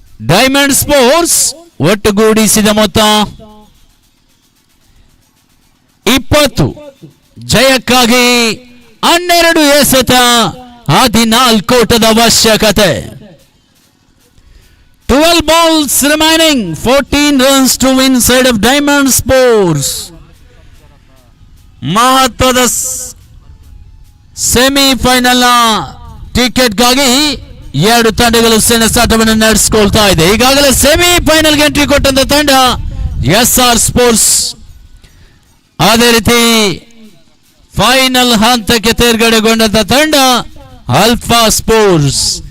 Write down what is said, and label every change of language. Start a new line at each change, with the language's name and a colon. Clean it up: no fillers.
Kannada: Diamond sports ಒಟ್ಟುಗೂಡಿಸಿದ ಮೊತ್ತ 20, ಜಯಕ್ಕಾಗಿ 12 ಎಸೆತ, 14 ಓಟದ ಅವಶ್ಯಕತೆ.
English: 12 balls remaining, 14 runs to win side of Diamond Sports.
Kannada: ಮಹತ್ವದ ಸೆಮಿಫೈನಲ್ ಟಿಕೆಟ್ಗಾಗಿ 2 ತಂಡಗಳು ಸೆಣಸಾಟವನ್ನು ನಡೆಸಿಕೊಳ್ತಾ ಇದೆ. ಈಗಾಗಲೇ ಸೆಮಿಫೈನಲ್ಗೆ ಎಂಟ್ರಿ ಕೊಟ್ಟಂತ ತಂಡ SR ಸ್ಪೋರ್ಟ್ಸ್, ಅದೇ ರೀತಿ ಫೈನಲ್ ಹಂತಕ್ಕೆ ತೇರ್ಗಡೆಗೊಂಡಂತ ತಂಡ ಅಲ್ಫಾ ಸ್ಪೋರ್ಟ್ಸ್.